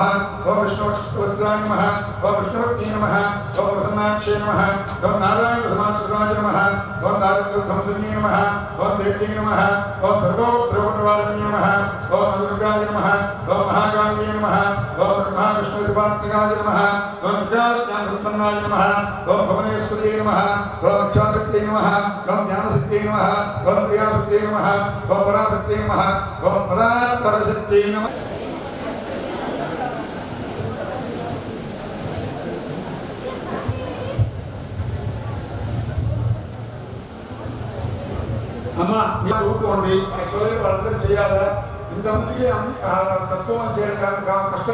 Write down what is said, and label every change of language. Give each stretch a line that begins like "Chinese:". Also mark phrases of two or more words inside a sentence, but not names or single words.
Sanskrit: ओम विष्णुवत्सलाय नमः ओम विष्णुवत्ये नमः ओम प्रसन्नाक्षे नमः ओम नारायण समाश्रिताय नमः ओम दारिद्र्यध्वंसिन्ये नमः ओम देव्ये नमः ओम सर्वोत्तरवारिण्ये नमः ओम दुर्गाय नमः ओम महाकालिये नमः ओम ब्रह्मा विष्णु शिवात्मकाय नमः ओम ज्ञानसम्पन्नाय नमः ओम भुवनेश्वर्ये नमः ओम इच्छाशक्त्यै नमः ओम ज्ञानशक्त्यै नमः ओम क्रियाशक्त्यै नमः ओम पराशक्त्यै नमः ओम परात्परशक्त्यै नमः
Telugu: అమ్మా మీరు ఊరుకోండి యాక్చువల్గా వాళ్ళందరూ చేయాలా ఇంతమందికి తక్కువ చేయడం కష్టం